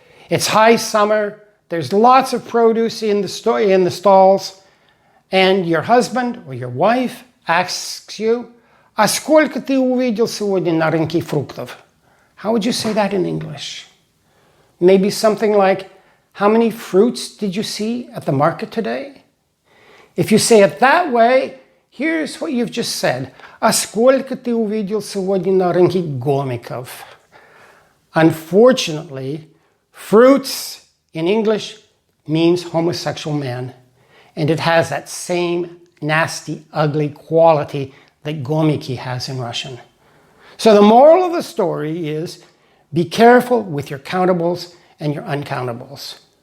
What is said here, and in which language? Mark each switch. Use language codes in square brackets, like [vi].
[en] It's high summer, there's lots of produce in the stalls, and your husband or your wife asks you, [ru] «А сколько ты увидел сегодня на рынке фруктов?» [en] How would you say that in English? Maybe something like, how many fruits did you see at the market today? If you say it that way, here's what you've just said. [ru] «А сколько ты увидел сегодня на рынке гомиков?» [en] Unfortunately, fruits in English means homosexual man, and it has that same nasty, ugly quality that gomiki has in Russian. So the moral of the story is, be careful with your countables and your uncountables.